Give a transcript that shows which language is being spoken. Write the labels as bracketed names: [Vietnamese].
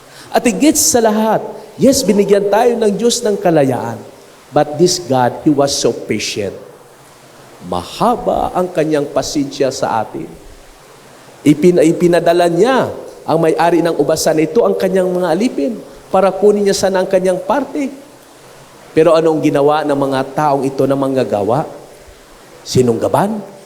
[Filipino] At higit sa lahat, yes, binigyan tayo ng Diyos ng kalayaan. [English] But this God, He was so patient. [Filipino] Mahaba ang kanyang pasensya sa atin. Ipinadala niya ang may-ari ng ubasan ito, ang kanyang mga alipin, para kunin niya sana ang kanyang parte. Pero anong ginawa ng mga taong ito na manggagawa? Sinunggaban?